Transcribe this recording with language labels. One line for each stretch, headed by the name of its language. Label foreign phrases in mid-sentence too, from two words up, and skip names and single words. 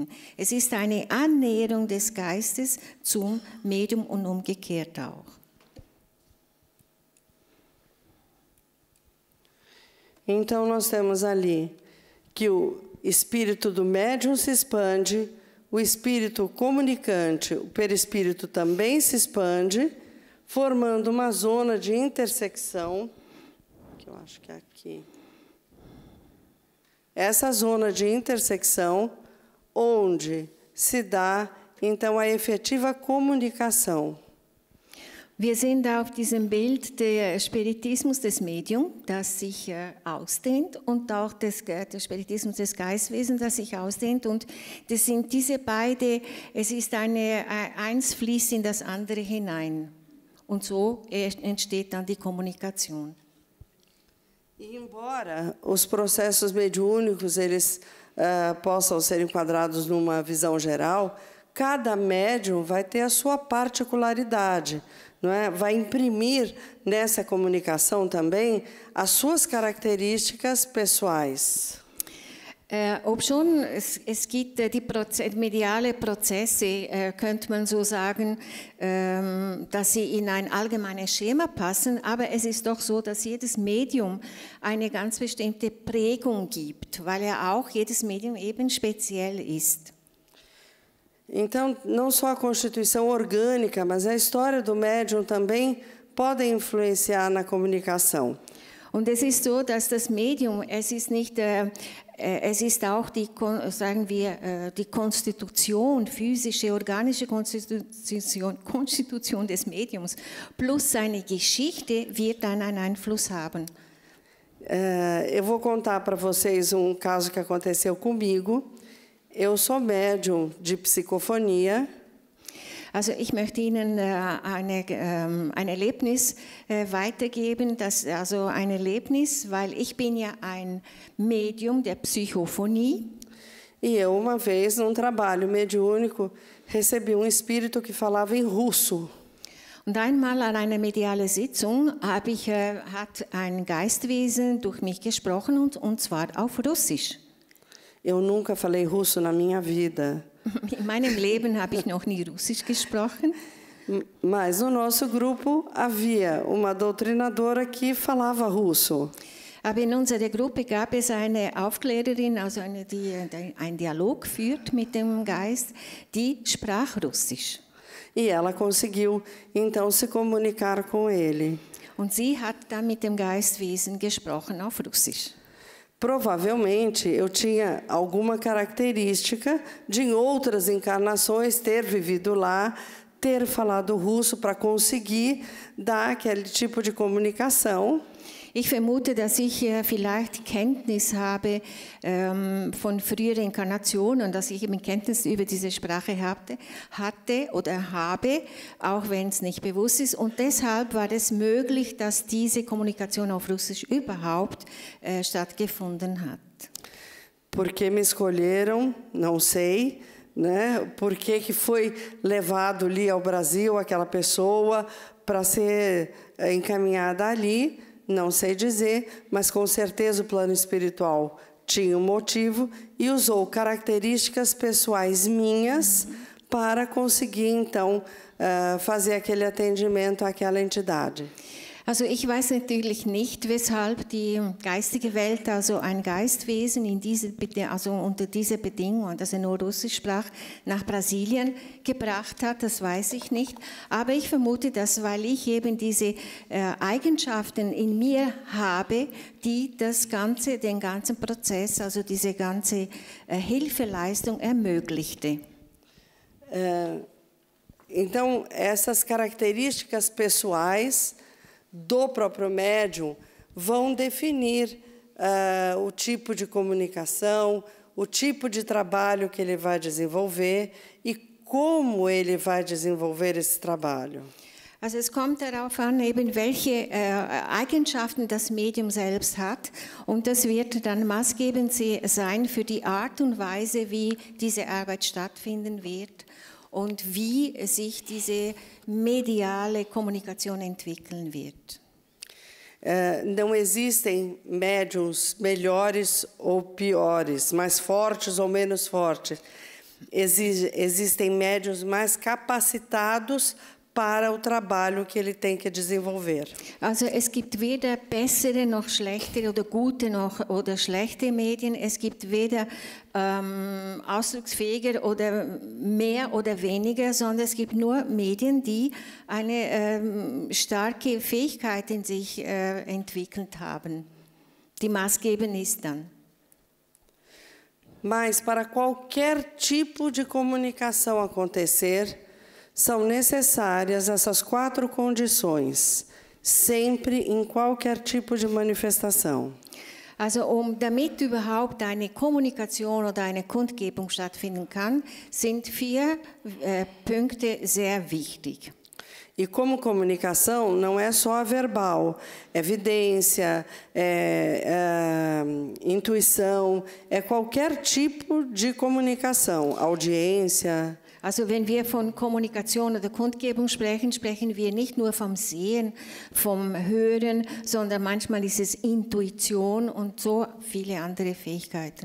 German: Es ist eine Annäherung des Geistes zum Medium und umgekehrt auch.
Portuguese: Então, nós temos ali que o espírito do médium se expande, o espírito comunicante, o perispírito também se expande, formando uma zona de intersecção, que eu acho que é aqui. Essa zona de intersecção, onde se dá, então, a efetiva comunicação.
German: Wir sehen da auf diesem Bild den Spiritismus des Mediums, das sich ausdehnt, und auch der Spiritismus des Geistwesens, das sich ausdehnt. Und das sind diese beide, es ist eins fließt in das andere hinein. Und so entsteht dann die Kommunikation.
Portuguese: E embora os processos mediúnicos eles possam ser enquadrados numa visão geral, cada médium vai ter a sua particularidade. Não é? Vai imprimir nessa comunicação também as suas características pessoais.
German: Obschon es gibt die mediale Prozesse, könnte man so sagen, dass sie in ein allgemeines Schema passen, aber es ist doch so, dass jedes Medium eine ganz bestimmte Prägung gibt, weil auch jedes Medium eben speziell ist.
Portuguese: Então, não só a constituição orgânica, mas a história do médium também podem influenciar na comunicação.
German: Und es ist so, dass das Medium, es ist auch die Konstitution, physische, organische Konstitution des Mediums plus seine Geschichte wird dann einen Einfluss haben.
Portuguese: Eu vou contar para vocês caso que aconteceu comigo. Eu sou médium de psicofonia.
German: Also ich möchte Ihnen ein Erlebnis weitergeben, ein Erlebnis, weil ich bin ja ein Medium der Psychofonie.
Portuguese: E eu, uma vez, num trabalho mediúnico, recebi espírito que falava em russo.
German: Und einmal an einer medialen Sitzung hat ein Geistwesen durch mich gesprochen, und zwar auf Russisch.
Portuguese: Eu nunca falei russo na minha vida.
German: In meinem Leben habe ich noch nie Russisch gesprochen.
Portuguese: Mas no nosso grupo havia uma doutrinadora que falava russo.
German: Aber in unserer Gruppe gab es eine Aufklärerin, also die einen Dialog führt mit dem Geist, die sprach Russisch.
Portuguese: E ela conseguiu então se comunicar com ele.
German: Und sie hat dann mit dem Geistwesen gesprochen auf Russisch.
Portuguese: Provavelmente eu tinha alguma característica de em outras encarnações ter vivido lá, ter falado russo para conseguir dar aquele tipo de comunicação.
German: Ich vermute, dass ich vielleicht Kenntnis habe von früheren Inkarnationen, dass ich eben Kenntnis über diese Sprache hatte oder habe, auch wenn es nicht bewusst ist. Und deshalb war es möglich, dass diese Kommunikation auf Russisch überhaupt stattgefunden hat.
Portuguese: Por que me escolheram? Não sei. Né? Por que foi levado ali ao Brasil aquela pessoa para ser encaminhada ali? Não sei dizer, mas com certeza o plano espiritual tinha motivo e usou características pessoais minhas para conseguir, então, fazer aquele atendimento àquela entidade.
German: Also ich weiß natürlich nicht, weshalb die geistige Welt also ein Geistwesen unter dieser Bedingung, dass er nur Russisch sprach, nach Brasilien gebracht hat, das weiß ich nicht. Aber ich vermute, dass weil ich eben diese Eigenschaften in mir habe, die den ganzen Prozess, also diese ganze Hilfeleistung ermöglichte.
Portuguese: Então, essas características pessoais do próprio médium vão definir o tipo de comunicação, o tipo de trabalho que ele vai desenvolver e como ele vai desenvolver esse trabalho.
German: Also es kommt darauf an, eben welche Eigenschaften das Medium selbst hat, und das wird dann maßgebend sein für die Art und Weise, wie diese Arbeit stattfinden wird und wie sich diese mediale Kommunikation entwickeln wird.
Portuguese: Não existem médiums melhores ou piores, mais fortes ou menos fortes. Existem médiums mais capacitados para o trabalho que ele tem que desenvolver.
German: Also es gibt weder bessere noch schlechtere oder gute noch oder schlechte Medien. Es gibt weder ausdrucksfähiger oder mehr oder weniger, sondern es gibt nur Medien, die eine starke Fähigkeit in sich entwickelt haben, die maßgebend ist dann.
Portuguese: Mas para qualquer tipo de comunicação acontecer, são necessárias essas 4 condições, sempre em qualquer tipo de manifestação.
German: Also damit überhaupt eine Kommunikation oder eine Kundgebung stattfinden kann, sind 4 Punkte sehr wichtig.
Portuguese: E como comunicação não é só a verbal, é evidência, intuição, é qualquer tipo de comunicação, audiência.
German: Also wenn wir von Kommunikation oder Kundgebung sprechen, sprechen wir nicht nur vom Sehen, vom Hören, sondern manchmal ist es Intuition und so viele andere Fähigkeiten.